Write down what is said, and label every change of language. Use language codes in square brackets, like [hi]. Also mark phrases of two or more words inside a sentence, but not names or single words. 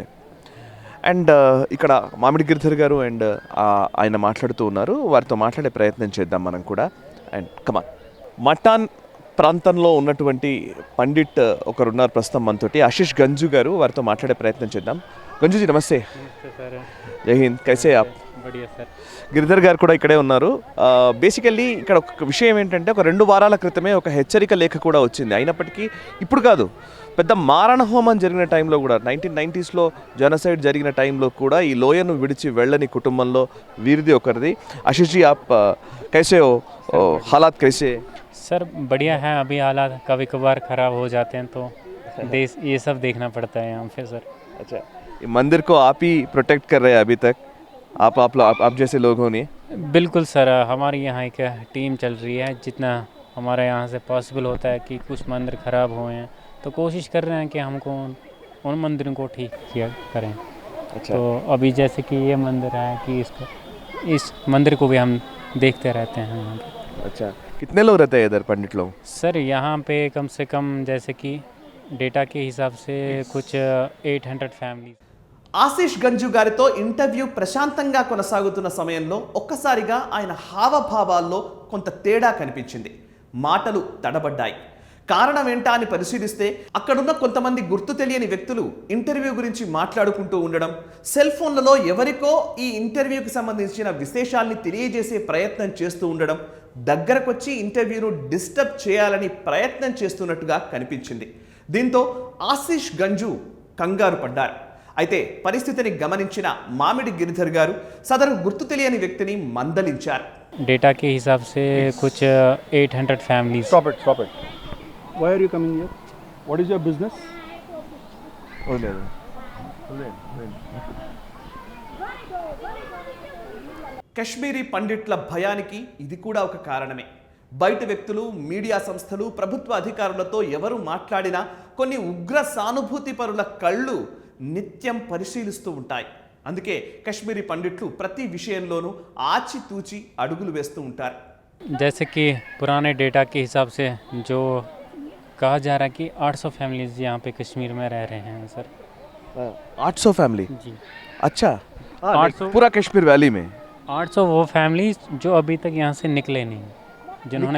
[te] అండ్ ఇక్కడ మామిడి గిరిధర్ గారు అండ్ ఆయన మాట్లాడుతూ ఉన్నారు. వారితో మాట్లాడే ప్రయత్నం చేద్దాం మనం కూడా. అండ్ కమాన్, మటాన్ ప్రాంతంలో ఉన్నటువంటి పండిట్ ఒకరున్నారు ప్రస్తుతం మనతోటి, ఆశీష్ గంజు గారు. వారితో మాట్లాడే ప్రయత్నం చేద్దాం. గంజుజీ నమస్తే. [hi] जय हिंद, कैसे आप? [te] గిరిధర్ గారు కూడా ఇక్కడే ఉన్నారు. బేసికల్లీ ఇక్కడ ఒక విషయం ఏంటంటే, ఒక 2 వారాల క్రితమే ఒక హెచ్చరిక లేఖ కూడా వచ్చింది. అయినప్పటికీ ఇప్పుడు కాదు, పెద్ద మారణహోమం జరిగిన టైంలో కూడా 1990sలో జనసైడ్ జరిగిన టైంలో కూడా ఈ లోయను విడిచి వెళ్ళని కుటుంబంలో వీరిది ఒకరిది. [hi] आशीष जी आप कैसे हो, हालात कैसे? सर बढ़िया है. अभी हालात कभी कभार ख़राब हो जाते हैं तो देश ये सब देखना पड़ता है यहाँ पे. सर अच्छा, ये मंदिर को आप ही प्रोटेक्ट कर रहे हैं अभी तक, आप जैसे लोगों ने? बिल्कुल सर, हमारी यहाँ एक टीम चल रही है. जितना हमारे यहाँ से पॉसिबल होता है कि कुछ मंदिर ख़राब हुए हैं तो कोशिश कर रहे हैं कि हमको उन मंदिरों को ठीक किया करें. अच्छा. तो अभी जैसे कि ये मंदिर है कि इस मंदिर को भी हम देखते रहते हैं. अच्छा, कितने लोग रहते हैं इधर पंडित लोग? सर यहाँ पे कम से कम जैसे कि डेटा के हिसाब से कुछ 800 ఫ్యామిలీస్. [te] ఆశీష్ గంజు గారితో ఇంటర్వ్యూ ప్రశాంతంగా కొనసాగుతున్న సమయంలో ఒక్కసారిగా ఆయన హావభావాల్లో కొంత తేడా కనిపించింది. మాటలు తడబడ్డాయి. కారణం ఏంటా అని పరిశీలిస్తే అక్కడున్న కొంతమంది గుర్తు తెలియని వ్యక్తులు ఇంటర్వ్యూ గురించి మాట్లాడుకుంటూ ఉండడం, సెల్ ఫోన్లలో ఎవరికో ఈ ఇంటర్వ్యూకి సంబంధించిన విశేషాల్ని తెలియజేసే ప్రయత్నం చేస్తూ ఉండడం, దగ్గరకొచ్చి ఇంటర్వ్యూను డిస్టర్బ్ చేయాలని ప్రయత్నం చేస్తున్నట్టుగా కనిపించింది. దీంతో ఆశీష్ గంజు కంగారు పడ్డారు. అయితే పరిస్థితిని గమనించిన మామిడి గిరిధర్ గారు సదరు గుర్తు తెలియని వ్యక్తిని మందలించారు. [hi] डेटा के हिसाब से कुछ 800 ఫ్యామిలీస్. [en] Stop it. Why are you coming here? What is your business? [te] కశ్మీరీ పండిట్ల భయానికి ఇది కూడా ఒక కారణమే. బయట వ్యక్తులు, మీడియా సంస్థలు, ప్రభుత్వ అధికారులతో ఎవరు మాట్లాడినా కొన్ని ఉగ్ర సానుభూతి పరుల కళ్ళు నిత్యం పరిశీలిస్తూ ఉంటాయి. అందుకే కశ్మీరీ పండిట్లు ప్రతి విషయంలోనూ ఆచితూచి అడుగులు వేస్తూ ఉంటారు. [hi] जैसे कि पुराने डेटा के हिसाब से जो कहा जा रहा है कि 800 फैमिलीज यहाँ पे कश्मीर में रह रहे हैं सर. 800 फैमिली. जी. अच्छा. 800 पूरा कश्मीर वैली में 800 वो फैमिलीज जो अभी तक यहाँ से निकले नहीं, जिन्होंने